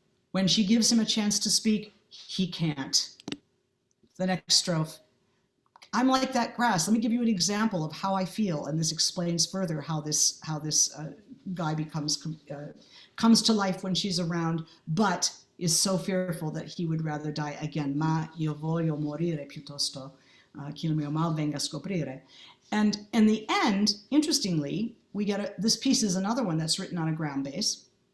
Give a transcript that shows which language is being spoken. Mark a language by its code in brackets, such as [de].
[en] When she gives him a chance to speak, he can't. The next strophe, "I'm like that grass." Let me give you an example of how I feel, and this explains further how this guy comes to life when she's around, but is so fearful that he would rather die again. [it] Ma io voglio morire piuttosto che il mio mal venga a scoprire. [en] And in the end, interestingly, we get this piece is another one that's written on a ground bass.